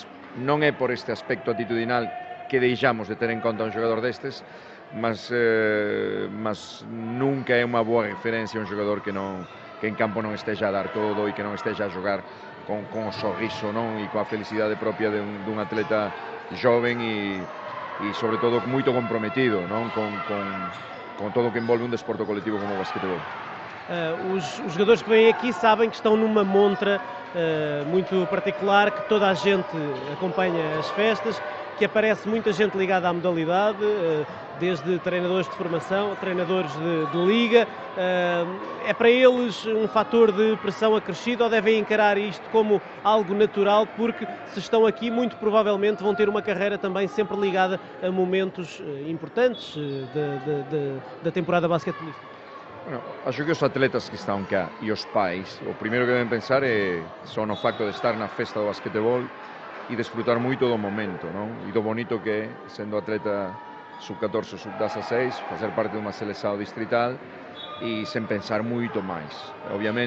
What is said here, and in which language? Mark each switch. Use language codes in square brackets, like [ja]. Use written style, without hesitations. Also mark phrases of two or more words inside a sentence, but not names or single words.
[gl] Non é por este aspecto atitudinal que deixamos de ter en conta un xogador destes, mas nunca é unha boa referencia un xogador que en campo non esteja a dar todo e que non esteja a xogar con o sorriso, non? E coa felicidade propia dun atleta joven e sobre todo moito comprometido, non? Con todo o que envolve un desporto colectivo como o basquetebol. [pt] Os jogadores que vêm aqui sabem que estão numa montra muito particular, que toda a gente acompanha as festas, que aparece muita gente ligada à modalidade, desde treinadores de formação, treinadores de liga. É para eles um fator de pressão acrescido, ou devem encarar isto como algo natural, porque se estão aqui, muito provavelmente vão ter uma carreira também sempre ligada a momentos importantes da temporada basquetebolística? [gl] Bueno, acho que os atletas que están cá e os pais, o primeiro que deben pensar é só no facto de estar na festa do basquetebol e desfrutar moito do momento, non? E do bonito que é, sendo atleta sub-14 ou sub-16, facer parte dunha seleção distrital e sen pensar moito máis.